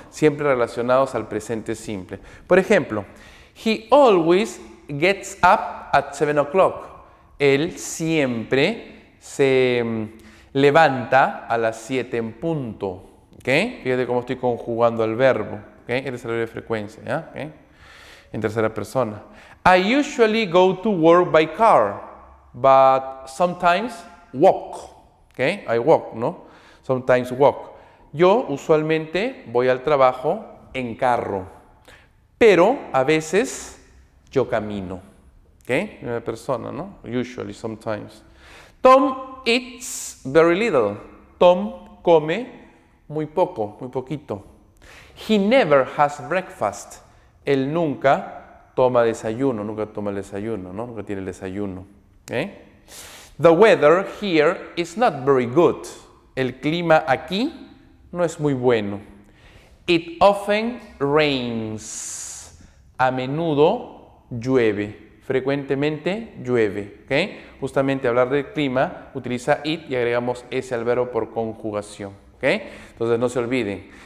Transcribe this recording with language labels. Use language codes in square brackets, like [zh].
[es] Siempre relacionados al presente simple. Por ejemplo, [en] he always gets up at 7 o'clock. [es] Él siempre se levanta a las 7 en punto. ¿Okay? Fíjate cómo estoy conjugando el verbo. ¿Okay? Este es el verbo de frecuencia, ¿ya? ¿Okay? En tercera persona. [en] I usually go to work by car, but sometimes walk. ¿Okay? I walk, ¿no? Sometimes walk. [es] Yo usualmente voy al trabajo en carro, pero a veces yo camino. [en] ¿Ok? [es] Una persona, [en] ¿no? Usually, sometimes. Tom eats very little. [es] Tom come muy poco, muy poquito. [en] He never has breakfast. [es] Él nunca toma desayuno, nunca toma el desayuno, ¿no? Nunca tiene el desayuno. ¿Ok? [en] The weather here is not very good. [es] El clima aquí no es muy bueno. [en] It often rains. [es] A menudo llueve. Frecuentemente llueve. ¿Okay? Justamente hablar del clima, utiliza it y agregamos ese al verbo por conjugación. ¿Okay? Entonces no se olviden.